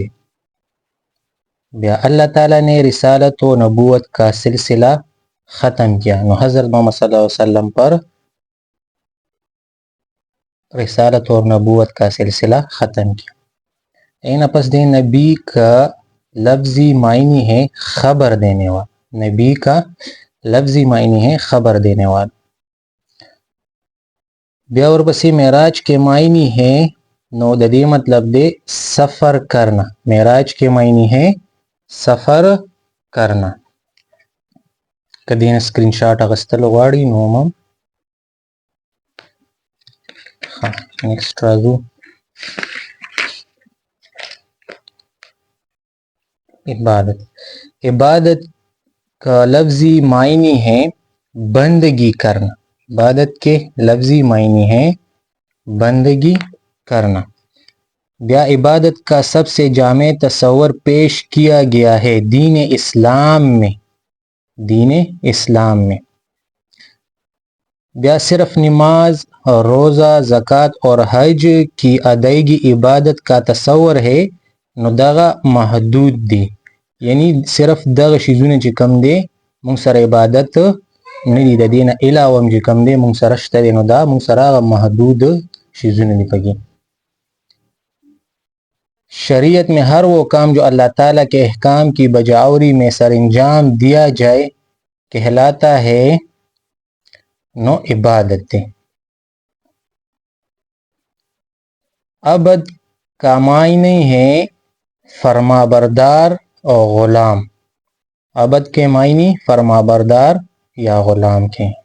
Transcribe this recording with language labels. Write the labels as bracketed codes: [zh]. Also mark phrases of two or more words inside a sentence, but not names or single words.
[ur] بیا اللہ تعالیٰ نے رسالت و نبوت کا سلسلہ ختم کیا، نو حضرت محمد صلی اللہ علیہ وسلم پر رسالت اور نبوت کا سلسلہ ختم کیا. این پس دے نبی کا لفظی معنی ہے خبر دینے والا، نبی کا لفظی معنی ہے خبر دینے والا. [ps] بیا ورپسې [ur] معراج کے معنی ہے [ps] نو د دې مطلب دی [ur] سفر کرنا، معراج کے معنی ہے سفر کرنا. [ps] که دې نه سکرین شاٹ اخیستل غواړي نو هم نیکسٹ راځو. [ur] عبادت، عبادت کا لفظی معنی ہے بندگی کرنا، عبادت کے لفظی معنی ہے بندگی کرنا. بیا عبادت کا سب سے جامع تصور پیش کیا گیا ہے دین اسلام میں، دین اسلام میں. [ps] بیا [ur] صرف نماز اور روزہ، زکوٰۃ اور حج کی ادائیگی عبادت کا تصور ہے [ps] نو دغه محدود دی، یعنی صرف دغه شیزونه چې کم دی مونږ سره عبادت نه دي، د دې نه علاوه هم چې کم دی مونږ سره شته دی، نو دا مونږ سره هغه محدود شیزونه دي پکې. [ur] شریعت میں ہر وہ کام جو اللہ تعالیٰ کے احکام کی بجاوری میں سر انجام دیا جائے کہلاتا ہے نو عبادت ہے. عبد کا معنی ہے فرما بردار اور غلام، عبد کے معنی فرما بردار یا غلام کے.